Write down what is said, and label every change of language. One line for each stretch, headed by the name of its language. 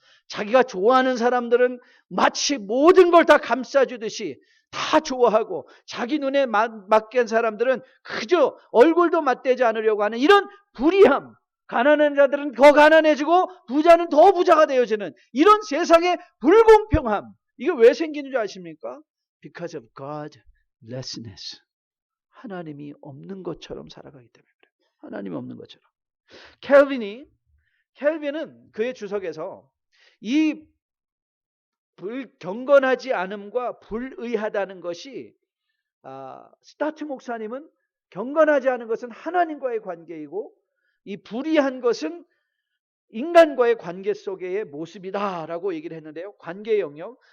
Korean: 자기가 좋아하는 사람들은 마치 모든 걸 다 감싸주듯이 다 좋아하고, 자기 눈에 맞게 한 사람들은 그저 얼굴도 맞대지 않으려고 하는 이런 불의함, 가난한 자들은 더 가난해지고 부자는 더 부자가 되어지는 이런 세상의 불공평함, 이게 왜 생기는 줄 아십니까?
English: Because of Godlessness.
Korean: 하나님이 없는 것처럼 살아가기 때문에 그래요. 하나님이 없는 것처럼. 켈빈은 그의 주석에서 이 경건하지 않음과 불의하다는 것이, 스타트 목사님은 경건하지 않은 것은 하나님과의 관계이고 이 불의한 것은 인간과의 관계 속의 모습이다라고 얘기를 했는데요. 관계의 영역.